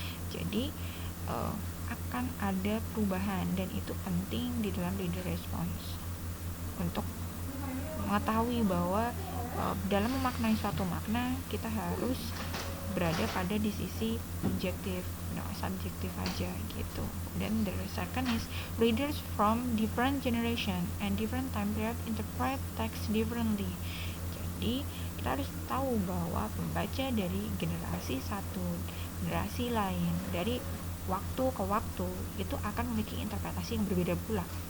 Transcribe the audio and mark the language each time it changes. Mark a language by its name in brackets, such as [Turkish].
[Indonesian] Jadi akan ada perubahan, dan itu penting di dalam reader response untuk mengetahui bahwa dalam memaknai suatu makna kita harus berada pada di sisi objektif, subjektif aja gitu. [English] Dan the second is readers from different generation and different time period interpret text differently. [Indonesian] Jadi kita harus tahu bahwa pembaca dari generasi satu, generasi lain, dari waktu ke waktu itu akan memiliki interpretasi yang berbeda pula.